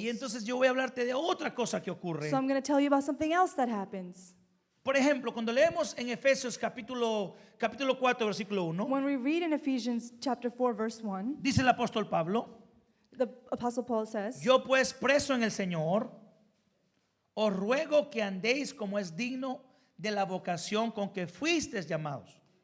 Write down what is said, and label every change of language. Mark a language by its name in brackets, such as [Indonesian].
[Spanish] Y entonces yo voy a hablarte de otra cosa que ocurre. [English] So I'm going to tell you about something else that happens. [Spanish] Por ejemplo, cuando leemos en Efesios capítulo 4, versículo 1, [English] When we read in Ephesians chapter 4, verse 1, [Spanish] dice el apóstol Pablo, [English] the Apostle Paul says, [Spanish] yo pues preso en el Señor, os ruego que andéis como es digno de la vocación con que fuisteis llamados.